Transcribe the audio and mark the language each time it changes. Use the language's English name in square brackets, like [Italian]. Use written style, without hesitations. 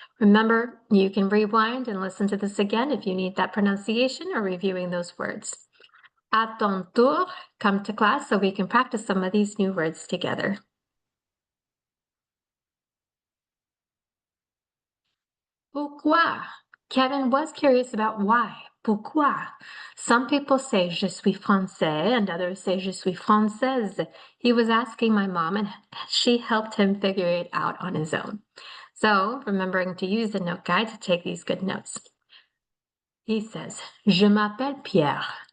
[English] Remember, you can rewind and listen to this again if you need that pronunciation or reviewing those words. [French] À ton tour, [English] come to class so we can practice some of these new words together. [French] Pourquoi? [English] Kevin was curious about why. [French] Pourquoi? [English] Some people say [French] je suis français [English] and others say [French] je suis française. [English] He was asking my mom and she helped him figure it out on his own. So, remembering to use the note guide to take these good notes. He says, [French] Je m'appelle Pierre.